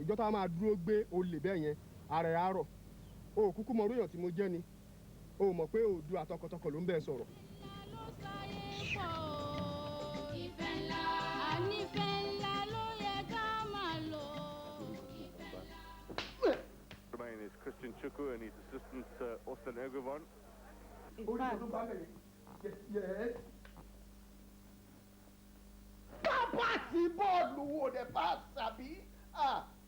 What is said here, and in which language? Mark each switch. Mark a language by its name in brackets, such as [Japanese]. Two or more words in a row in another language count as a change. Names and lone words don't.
[Yoruba] Ìjọ́ tá a máa dúró gbé olè bẹ́ẹ̀ yẹn, ara ẹ̀ á rọ̀. O ò kúkú mọ irú èèyàn tí mo jẹ́ ni. O ò mọ̀ pé Oòduà tọkàntọkàn ló ń bẹ sọ̀rọ̀. Ìfẹ́ ńlá, àní ìfẹ́ ńlá ló yẹ ká máa lò. [English] My name is Christian Chukwu and he's assistant, uh, Austin Egovan. In fact, Yes, yes. [Yoruba] Pápá sí bọ́ọ̀lù wo dẹ̀ bá sàbí? Ah.